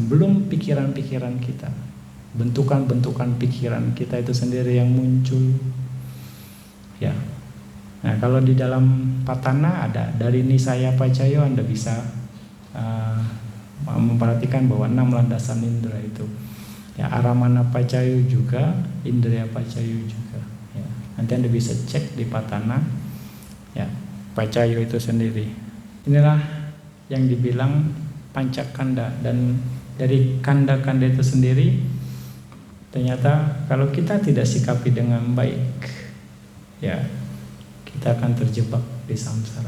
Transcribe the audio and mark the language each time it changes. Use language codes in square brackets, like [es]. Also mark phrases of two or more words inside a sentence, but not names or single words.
[id] Belum pikiran-pikiran kita, bentukan-bentukan pikiran kita itu sendiri yang muncul. Ya. Nah, kalau di dalam patana ada dari [pi] nisaya pacayo, [id] Anda bisa memperhatikan bahwa 6 landasan indera itu. Ya, [pi] aramana pacayo juga, indriya pacayo juga. [id] Ya, nanti Anda bisa cek di patana. Ya, pacayo itu sendiri. Inilah yang dibilang pancakanda, dan dari kanda-kanda itu sendiri ternyata kalau kita tidak sikapi dengan baik, ya, kita akan terjebak di samsara.